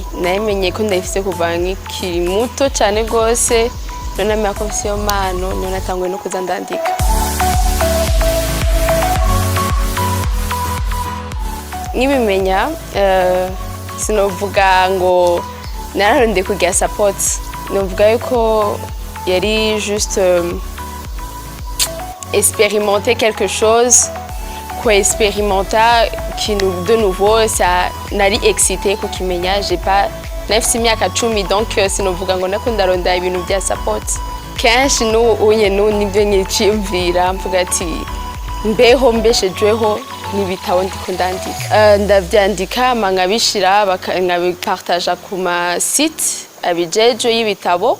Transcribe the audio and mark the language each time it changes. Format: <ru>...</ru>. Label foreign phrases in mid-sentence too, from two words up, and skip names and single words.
<rn>Namenye ko ndayifise kuva nkiri muto cyane gose, none namenya ko mfise iyo mpano, none natanguye no kuza ndandika. Nkibimenya sinovuga ngo nararondeye kugira support, novuga yuko yari</rn> <fr>juste expérimenter quelque chose, quoi expérimenter de nouveau, ça</fr> <rn>nari excité ko kimenya,</rn> <fr>j'ai pas</fr> <rn>nafise imyaka 10 donc sinovuga ngo nakunda ronda ibintu bya support. Kenshi unye nibyo nyicimvira mvuga ati mbeho mbeshejweho n'ibitabo ndiko ndandika. Ndavyandika nkabishira nkabipartager ku ma site abijeje y'ibitabo.</rn>